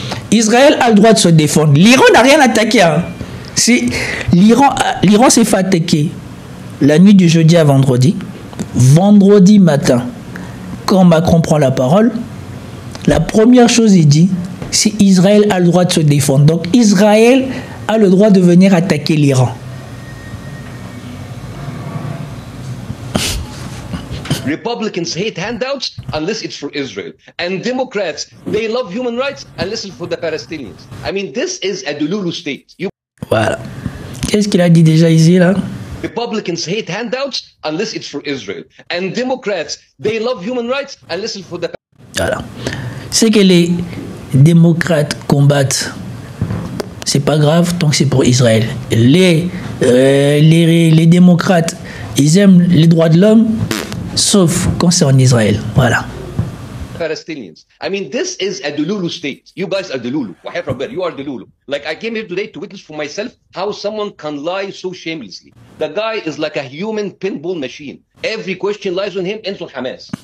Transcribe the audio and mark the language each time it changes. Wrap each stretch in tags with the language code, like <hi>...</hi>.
<fr>Israël a le droit de se défendre. L'Iran n'a rien attaqué. Hein. L'Iran s'est fait attaquer la nuit du jeudi à vendredi. Vendredi matin, quand Macron prend la parole, la première chose qu'il dit, c'est Israël a le droit de se défendre. Donc Israël a le droit de venir attaquer l'Iran.</fr> <en>Republicans hate handouts unless it's for Israel. And Democrats, they love human rights unless it's for the Palestinians. I mean, this is a Delulu state.</en> <fr>Voilà. Qu'est-ce qu'il a dit déjà ici, là?</fr> <en>Republicans hate handouts unless it's for Israel. And Democrats, they love human rights unless it's for the...</en> <fr>Voilà. C'est que les démocrates combattent. C'est pas grave tant que c'est pour Israël. Les démocrates, ils aiment les droits de l'homme, sauf quand c'est en Israël. Voilà.</fr> <en>Palestinians. I mean, this is a Delulu state. You guys are Delulu. You are Delulu. Like, I came here today to witness for myself how someone can lie so shamelessly. The guy is like a human pinball machine. Every question lies on him, ends on Hamas.</en>